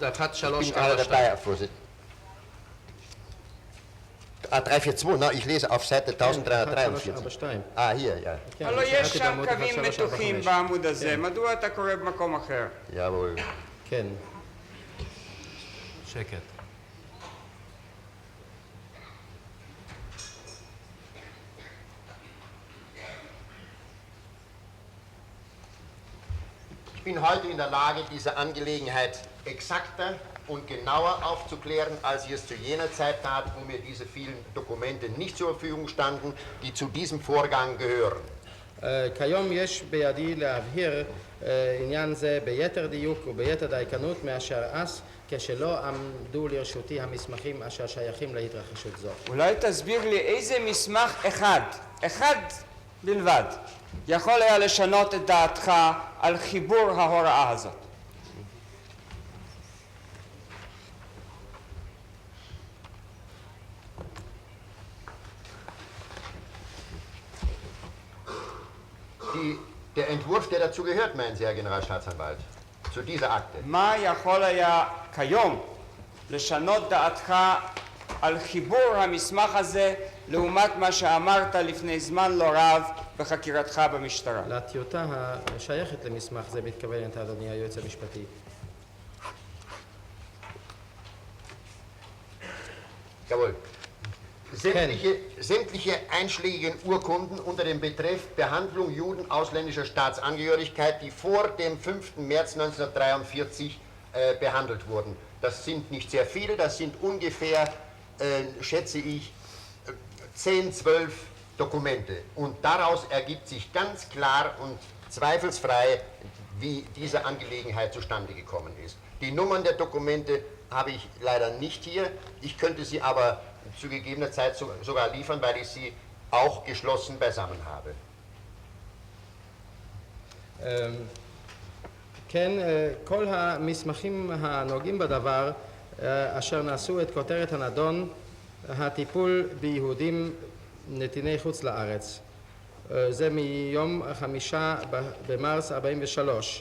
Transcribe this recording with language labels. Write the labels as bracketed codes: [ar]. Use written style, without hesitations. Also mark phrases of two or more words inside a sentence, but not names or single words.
[de] Ich bin gerade 1342. dabei, Herr Vorsitzender. 342, na, ich lese auf Seite 1343. 1342. Ah, hier, ja. [he] כן, הלוא אני יש קראתי שם בעמוד קווים 1345. מתוחים בעמוד הזה, מדוע אתה קורא במקום אחר? [de] Jawohl. [he] כן. שקט. [de] Ich bin heute in der Lage, diese Angelegenheit exakter und genauer aufzuklären, als ich es zu jener Zeit tat, wo mir diese vielen Dokumente nicht zur Verfügung standen, die zu diesem Vorgang gehören. [he] כיום יש בידי להבהיר עניין זה ביתר דיוק וביתר דייקנות מאשר אז, כשלא עמדו לרשותי המסמכים אשר שייכים להתרחשות זו. אולי תסביר לי איזה מסמך אחד בלבד, יכול היה לשנות את דעתך על חיבור ההוראה הזאת. [de] Der Entwurf, der dazu gehört, meinen Sie, Herr Generalstaatsanwalt, zu dieser Akte. [he] מה יכול היה כיום לשנות דעתך על חיבור המסמך הזה לעומת מה שאמרת לפני זמן לא רב בחקירתך במשטרה? לטיוטה השייכת למסמך זה מתכוונת, אדוני היועץ המשפטי. [de] Jawohl. Sämtliche einschlägigen Urkunden unter dem Betreff Behandlung Juden ausländischer Staatsangehörigkeit, die vor dem 5. März 1943 behandelt wurden. Das sind nicht sehr viele, das sind ungefähr, schätze ich, 10, 12 Dokumente. Und daraus ergibt sich ganz klar und zweifelsfrei, wie diese Angelegenheit zustande gekommen ist. Die Nummern der Dokumente habe ich leider nicht hier. Ich könnte sie aber zu gegebener Zeit sogar liefern, weil ich sie auch geschlossen beisammen habe. [he] כן, כל המסמכים הנוגעים בדבר אשר נשאו את כותרת הנדון, הטיפול ביהודים נתיני חוץ לארץ. זה מיום 5 במרס 43.